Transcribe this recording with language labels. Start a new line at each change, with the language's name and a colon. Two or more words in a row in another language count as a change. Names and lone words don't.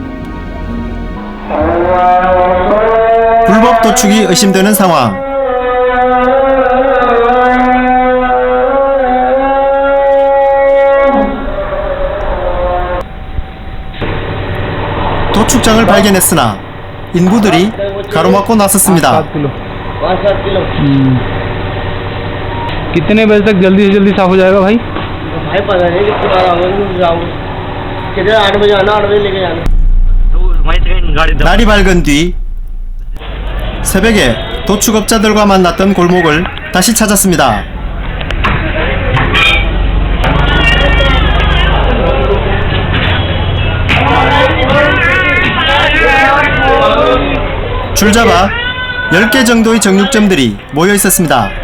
Korean: 불법 도축이 의심되는 상황. 도축장을 발견했으나 인부들이 가로막고 나섰습니다.
Hindi: कितने बजे तक जल्दी से जल्दी साफ हो जाएगा भाई भाई पता नहीं कितनी बार आऊंगा कितने 8 बजे आना 8 बजे लेके जाना
Korean: 날이 밝은 뒤 새벽에 도축업자들과 만났던 골목을 다시 찾았습니다. 줄잡아 10개 정도의 정육점들이 모여 있었습니다.